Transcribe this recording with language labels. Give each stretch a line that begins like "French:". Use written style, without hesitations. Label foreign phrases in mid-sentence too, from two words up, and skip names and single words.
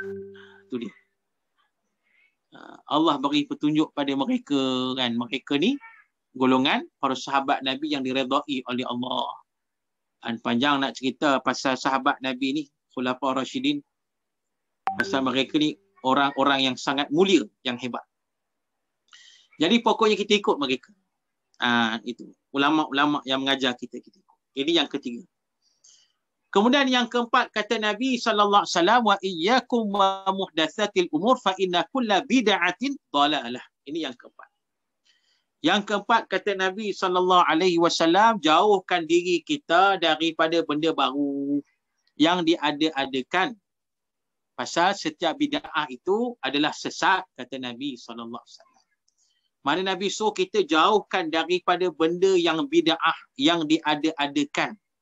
Malay: Itu dia. Allah bagi petunjuk pada mereka kan. Mereka ni golongan para sahabat Nabi yang diredai oleh Allah. Dan panjang nak cerita pasal sahabat Nabi ni, Khulafaur Rasyidin. Pasal mereka ni orang-orang yang sangat mulia, yang hebat. Jadi pokoknya kita ikut mereka. Itu ulama-ulama yang mengajar kita ikut. Ini yang ketiga. Kemudian yang keempat kata Nabi
Arabic: صلى الله عليه وسلم, وإياكم ومحدثات الأمور فإن كل بدعة ضلالة.
Malay: Ini yang keempat. Yang keempat kata Nabi
Arabic: صلى الله عليه وسلم,
Malay: jauhkan diri kita daripada benda baru yang diada-adakan. Pasal setiap bid'ah itu adalah sesat kata Nabi
Arabic: صلى الله عليه وسلم.
Malay: Mana Nabi suruh kita jauhkan daripada benda yang bid'ah yang diada-adakan.